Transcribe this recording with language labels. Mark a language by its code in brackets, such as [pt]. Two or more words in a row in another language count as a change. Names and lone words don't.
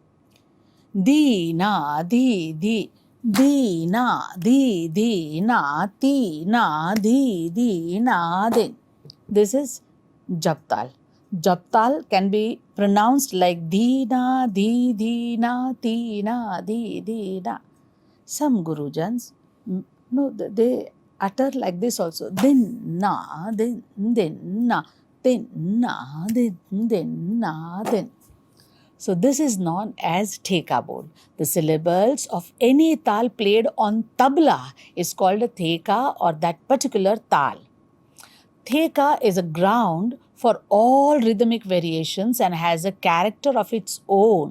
[en] Dina, di, dina, na, ti, na, di, na, din. This is Japtal. Japtal can be pronounced like dina, na, ti, na, di, na. Some Gurujans, no, they utter like this also. Din, na, din, na, din, na, din, na, din. So this is known as theka bowl. The syllables of any tal played on tabla is called a theka or that particular tal. Theka is a ground for all rhythmic variations and has a character of its own.